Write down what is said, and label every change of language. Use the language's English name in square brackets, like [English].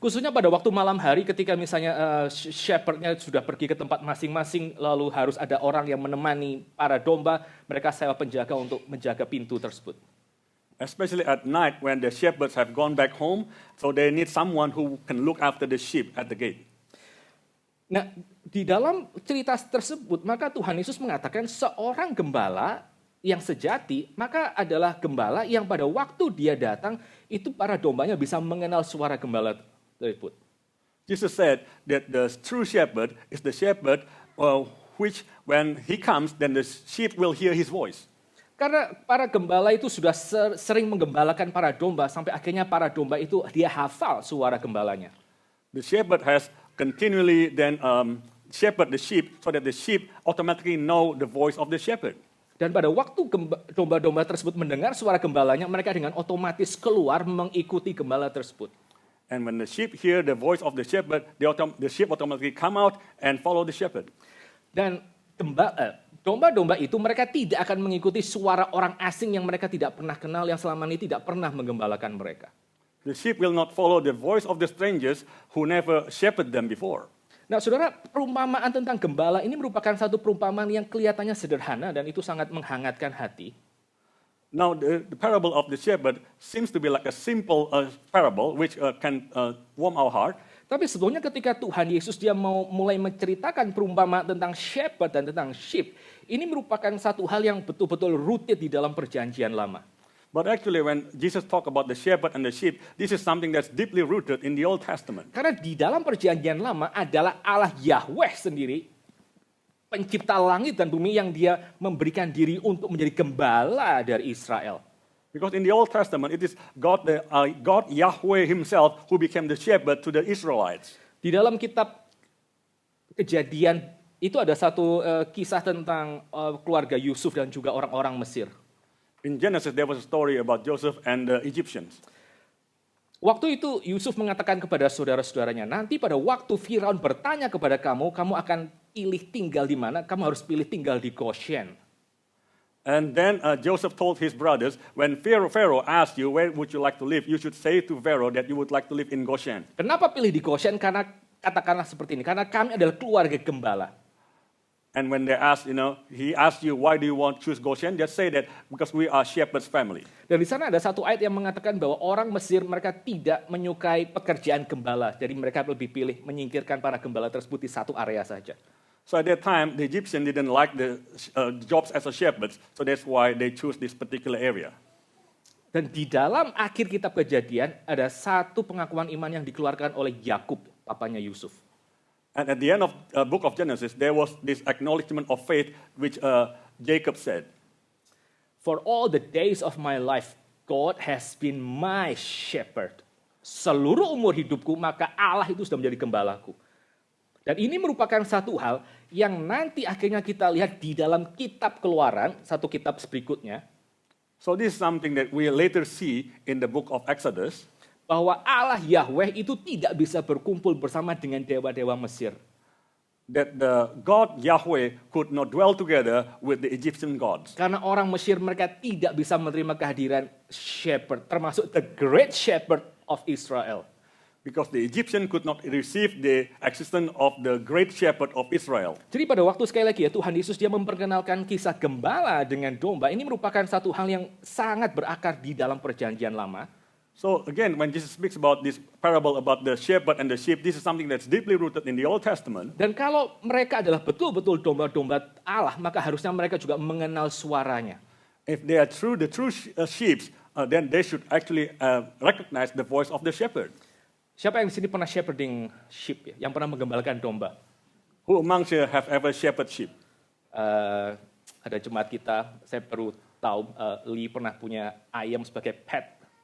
[Indonesian] Khususnya pada waktu malam hari ketika misalnya shepherd-nya sudah pergi ke tempat masing-masing, lalu harus ada orang yang menemani para domba, mereka sewa penjaga untuk menjaga pintu tersebut. [English] Especially at night when the shepherds have gone back home, so they need someone who can look after the sheep at the gate. [Indonesian] Nah, di dalam cerita tersebut, maka Tuhan Yesus mengatakan seorang gembala yang sejati, maka adalah gembala yang pada waktu dia datang, itu para dombanya bisa mengenal suara gembala tersebut. [English] Jesus said that the true shepherd is the shepherd which when he comes, then the sheep will hear his voice. [Indonesian] Karena para gembala itu sudah sering menggembalakan para domba, sampai akhirnya para domba itu dia hafal suara gembalanya. [English] The shepherd has continually then shepherd the sheep so that the sheep automatically know the voice of the shepherd. [Indonesian] Dan pada waktu domba-domba tersebut mendengar suara gembalanya, mereka dengan otomatis keluar mengikuti gembala tersebut. [English] And when the sheep hear the voice of the shepherd, the sheep automatically come out and follow the shepherd. [Indonesian] Dan domba-domba itu mereka tidak akan mengikuti suara orang asing yang mereka tidak pernah kenal, yang selama ini tidak pernah menggembalakan mereka. [English] The sheep will not follow the voice of the strangers who never shepherded them before. [Indonesian] Nah, saudara, perumpamaan tentang gembala ini merupakan satu perumpamaan yang kelihatannya sederhana dan itu sangat menghangatkan hati. [English] Now, the parable of the shepherd seems to be like a simple parable which can warm our heart. [Indonesian] Tapi sebetulnya ketika Tuhan Yesus dia mau mulai menceritakan perumpamaan tentang shepherd dan tentang sheep, ini merupakan satu hal yang betul-betul rutin di dalam perjanjian lama. [English] But actually when Jesus talk about the shepherd and the sheep, this is something that's deeply rooted in the Old Testament. [Indonesian] Karena di dalam perjanjian lama adalah Allah Yahweh sendiri, pencipta langit dan bumi yang dia memberikan diri untuk menjadi gembala dari Israel. [English] Because in the Old Testament, it is God Yahweh himself who became the shepherd to the Israelites. [Indonesian] Di dalam kitab Kejadian itu ada satu kisah tentang keluarga Yusuf dan juga orang-orang Mesir. [English] In Genesis, there was a story about Joseph and the Egyptians. [Indonesian] Waktu itu Yusuf mengatakan kepada saudara-saudaranya, nanti pada waktu Firaun bertanya kepada kamu, kamu akan pilih tinggal di mana? Kamu harus pilih tinggal di Goshen. [English] And then Joseph told his brothers, when Pharaoh asked you, where would you like to live? You should say to Pharaoh that you would like to live in Goshen. [Indonesian] Kenapa pilih di Goshen? Karena katakanlah seperti ini, karena kami adalah keluarga gembala. [English] And when they asked, he asked you, why do you want to choose Goshen? Just say that because we are shepherd's family. [Indonesian] Dan di sana ada satu ayat yang mengatakan bahwa orang Mesir mereka tidak menyukai pekerjaan gembala. Jadi mereka lebih pilih menyingkirkan para gembala tersebut di satu area saja. [English] So at that time, the Egyptians didn't like the jobs as a shepherd. So that's why they choose this particular area. [Indonesian] Dan di dalam akhir kitab Kejadian ada satu pengakuan iman yang dikeluarkan oleh Yakub, papanya Yusuf. [English] And at the end of book of Genesis, there was this acknowledgement of faith which Jacob said. For all the days of my life, God has been my shepherd. [Indonesian] Seluruh umur hidupku, maka Allah itu sudah menjadi gembalaku. Dan ini merupakan satu hal yang nanti akhirnya kita lihat di dalam kitab Keluaran, satu kitab berikutnya. [English] So this is something that we later see in the book of Exodus. [Indonesian] Bahwa Allah Yahweh itu tidak bisa berkumpul bersama dengan dewa-dewa Mesir. [English] That the God Yahweh could not dwell together with the Egyptian gods. [Indonesian] Karena orang Mesir mereka tidak bisa menerima kehadiran shepherd, termasuk [English] the great shepherd of Israel. because the Egyptian could not receive the existence of the great shepherd of Israel. [Indonesian] Jadi pada waktu sekali lagi ya Tuhan Yesus dia memperkenalkan kisah gembala dengan domba. Ini merupakan satu hal yang sangat berakar di dalam perjanjian lama. [English] So again, when Jesus speaks about this parable about the shepherd and the sheep, this is something that's deeply rooted in the Old Testament. [Indonesian] Dan kalau mereka adalah betul-betul domba-domba Allah, maka harusnya mereka juga mengenal suaranya. [English] If they are the true sheep, then they should actually recognize the voice of the shepherd. [Indonesian] Siapa yang di sini pernah [English] shepherding sheep [Indonesian] ya? Yang pernah menggembalakan domba? [English] Who amongst you have ever shepherded sheep? [Indonesian] Ada jemaat kita, saya perlu tahu Lee pernah punya ayam sebagai pet.